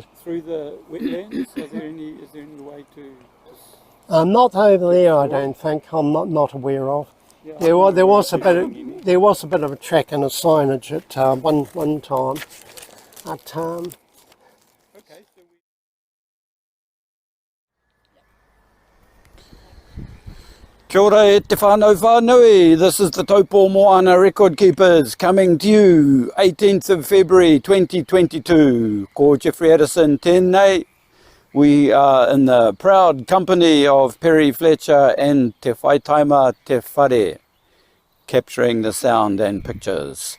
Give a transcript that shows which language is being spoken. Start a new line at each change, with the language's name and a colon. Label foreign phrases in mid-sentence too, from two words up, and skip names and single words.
English: Through the wetlands, is there any way to... Not over there, I don't think. I'm not aware of. Yeah, there was a bit of a track and a signage at one time. At, okay, so
Māori: Kia ora e te whānau whānui.
English: This is the Taupo Moana Record Keepers coming to you 18th of February 2022.
Māori: Ko Jeffrey Addison tēnei.
English: We are in the proud company of Perry Fletcher and Te Whaitaima Te Whare, capturing the sound and pictures.